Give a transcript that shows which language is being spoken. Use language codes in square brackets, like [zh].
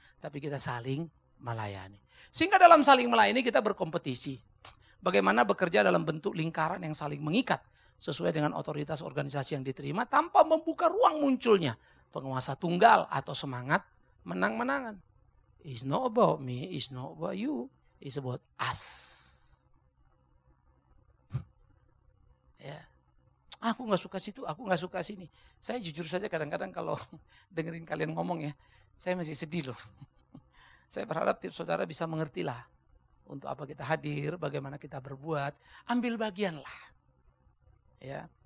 [id] Tapi kita saling melayani. Sehingga dalam saling melayani kita berkompetisi. Bagaimana bekerja dalam bentuk lingkaran yang saling mengikat. Sesuai dengan otoritas organisasi yang diterima tanpa membuka ruang munculnya. Penguasa tunggal atau semangat menang-menangan. [en] It's not about me, it's not about you, it's about us. [id] Ya. Aku gak suka situ, aku gak suka sini. Saya jujur saja kadang-kadang kalau dengerin kalian ngomong ya, saya masih sedih loh. Saya berharap tiap saudara bisa mengertilah untuk apa kita hadir, bagaimana kita berbuat. Ambil bagianlah. Ya.